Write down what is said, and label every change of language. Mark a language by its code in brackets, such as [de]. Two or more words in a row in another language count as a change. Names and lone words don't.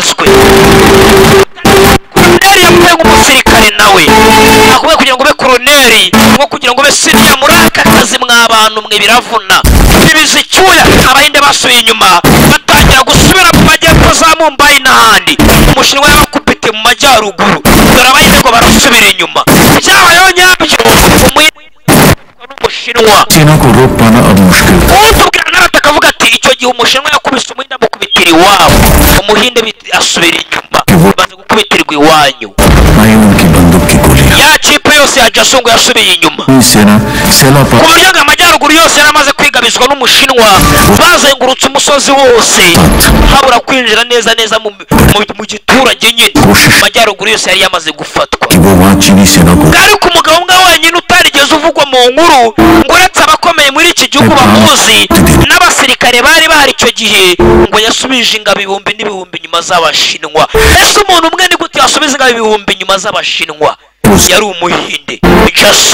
[rw] koroneri yapfuye nk'umusirikare nawe akubaye kugira ngo ube koroneri nko kugira ngo ube siniya muri aka kazi mw'abantu mwe biravuna bibiza icyuya. Abahinde basubiye inyuma batangira gusubira mu majyepfo za Mumbai n'ahandi. Umushinwa yabakubite mu majyaruguru dore abahinde ngo barasubira inyuma. Byabayeho nyabyo umushinwa [hi] सेना को रोक पाना अब मुश्किल था। [rw] utubwira n'abata akavuga ati icyo gihe umushinwa yakubise umuhinde amukubitira iwabo, umuhinde asubira inyuma baze gukubitirwa iwanyu. [hi] आई उनकी बंदूक की गोलियां। [rw] Ya kipe yose ya Jasungu yasubiye inyuma [hi] सेना सेला [rw] ku buryo ngo amajyaruguru yose yari amaze kwigabizwa n'umushinwa. Bazengurutse umusozi wose habura kwinjira neza neza mu giturage nyine. Amajyaruguru yose yari yamaze gufatwa. [hi] वो वहाँ चीनी सेना को [rw] ariko umugabo umwe wenyine utarigeze uvugwa mu nkuru ngo uretse abakomeye muri iki gihugu bamuzi n'abasirikare bari bahari icyo gihe ngo yasubije ingabo ibihumbi n'ibihumbi nyuma z'abashinwa. Ese umuntu umwe ni gute yasubiza ingabo ibihumbi nyuma z'abashinwa? Yari umuhinde Jasu.